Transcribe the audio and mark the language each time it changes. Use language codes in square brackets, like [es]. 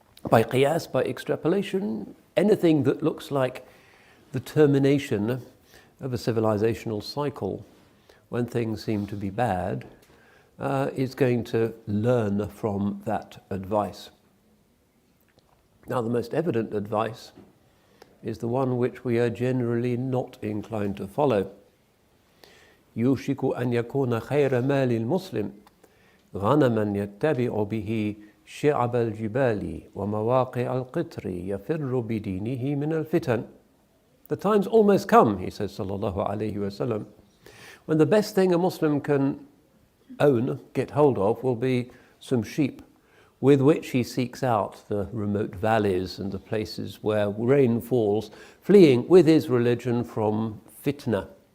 [en] By qiyas, by extrapolation, anything that looks like the termination of a civilizational cycle, when things seem to be bad, is going to learn from that advice. Now, the most evident advice is the one which we are generally not inclined to follow. [ar] يوشك أن يكون خير مال المسلم غنما يتبع به شعب الجبال ومواقع القطر يفر بدينه من الفتن. [en] The time's almost come, he says, sallallahu alayhi wasallam, when the best thing a Muslim can own, get hold of, will be some sheep with which he seeks out the remote valleys and the places where rain falls, fleeing with his religion from fitna.